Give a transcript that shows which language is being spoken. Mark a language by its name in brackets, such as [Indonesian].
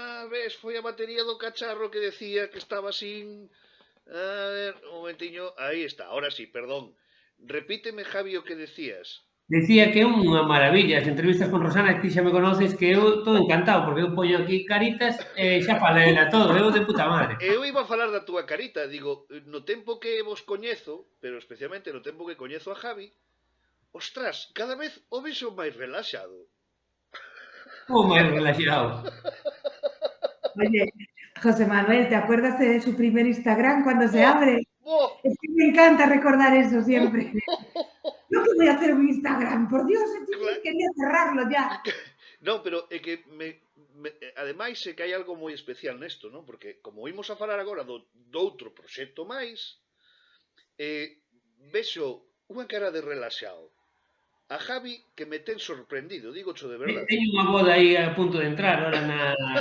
[Galician] Ves, foi a batería do cacharro que decía que estaba sin... A ver, un momentiño, aí está, ahora sí, perdón. Repíteme, Javi, o que decías. Decía que é unha maravilla as entrevistas con Rosana, que ti xa me conoces, que eu estou encantado, porque eu poño aquí caritas e xa falei a todo, eu de puta madre. Eu iba a falar da túa carita, digo, no tempo que vos coñezo, pero especialmente no tempo que coñezo a Javi, ostras, cada vez o vexo máis relaxado. Como máis relaxado? [Spanish] Oye, José Manuel, ¿te acuerdas de su primer Instagram cuando se abre? Es que me encanta recordar eso siempre. Yo que voy a hacer un Instagram, por Dios, quería cerrarlo ya. [Galician] Non, pero é que ademais é que hai algo moi especial nesto, non? Porque como imos a falar agora do outro proxecto máis, vexo unha cara de relaxado. A Javi que me ten sorprendido, dígocho de verdade. Teño unha boda aí a punto de entrar ahora na...